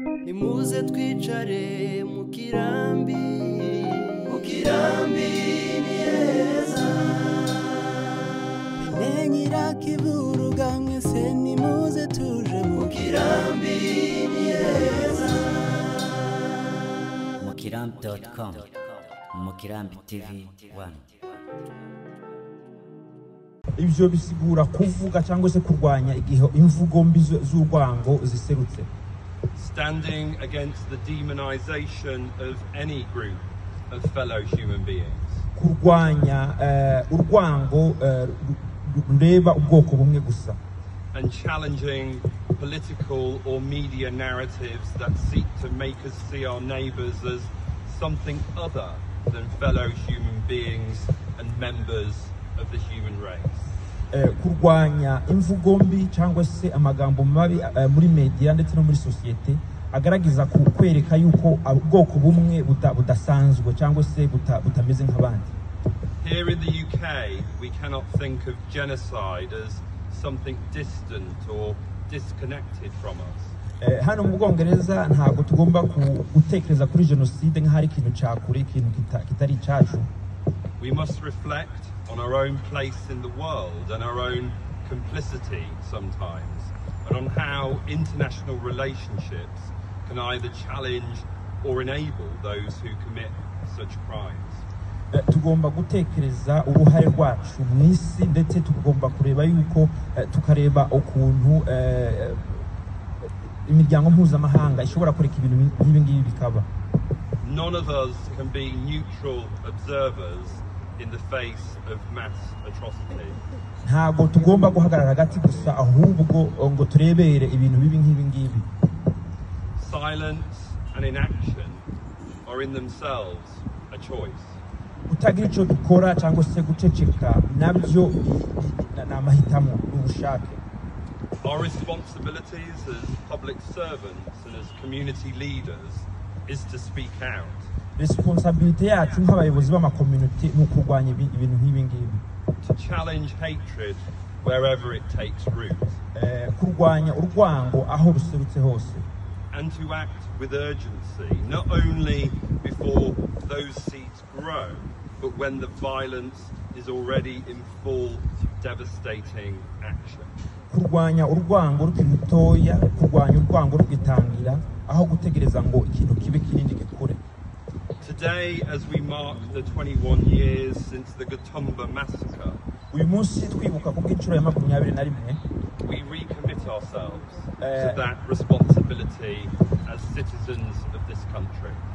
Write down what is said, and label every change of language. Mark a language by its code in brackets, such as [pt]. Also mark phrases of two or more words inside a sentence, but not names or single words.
[rw] nimuze twicare mu kirambi ni heza bimenyera kivuruga mwese nimuze tuje mu kirambi ni heza mukirambi.com Mukirambi TV 1. Ibyo bisigura kuvuga cyangwa se kurwanya igihe imvugo mbi z'urwango ziserutse. [en] Standing against the demonization of any group of fellow human beings. [rw] Kurwanya urwango rureba ubwoko bumwe gusa. [en] And challenging political or media narratives that seek to make us see our neighbors as something other than fellow human beings and members of the human race. [rw] Kurwanya imvugo mbi cyangwa se amagambo mabi muri media ndetse no muri societe agaragaza kwereka yuko ubwoko bumwe budasanzwe cyangwa se butameze nk'abandi. [en] Here in the UK, we cannot think of genocide as something distant or disconnected from us. [rw] Hano mu Bwongereza ntago tugomba gutekereza kuri genocide nk'ahari ikintu cyakure ikintu kitari cyacu. [en] We must reflect on our own place in the world and our own complicity sometimes, and on how international relationships can either challenge or enable those who commit such crimes. [rw] Tugomba gutekereza uruhare rwacu mu isi ndetse tugomba kureba yuko tukareba ukuntu imiryango mpuzamahanga ishobora kureka ibintu nk'ibi ngibi bikaba. [en] None of us can be neutral observers in the face of mass atrocity. [rw] Ntago tugomba guhagarara hagati gusa ahubwo ngo turebere ibintu bibi nk'ibi ngibi. [en] Silence and inaction are in themselves a choice. [rw] Utagira icyo dukora cyangwa se guceceka nabyo ni amahitamo n'ubushake. [en] Our responsibilities as public servants and as community leaders is to speak out. [rw] Responsibility yacu nk'abayobozi b'amakommunity ni ukurwanya ibintu nk'ibi ngibi. [en] To challenge hatred wherever it takes root. [rw] Kurwanya urwango aho ruserutse hose. [en] And to act with urgency, not only before those seeds grow, but when the violence is already in full, devastating action. [rw] Kurwanya urwango rukiri rutoya, kurwanya urwango rugitangira, aho gutegereza ngo ikintu kibe kinini gikure. [en] Today, as we mark the 21 years since the Gatumba massacre, [rw] uyu munsi twibuka ku bw'inshuro ya 21, [en] we recommit ourselves to that responsibility as citizens of this country.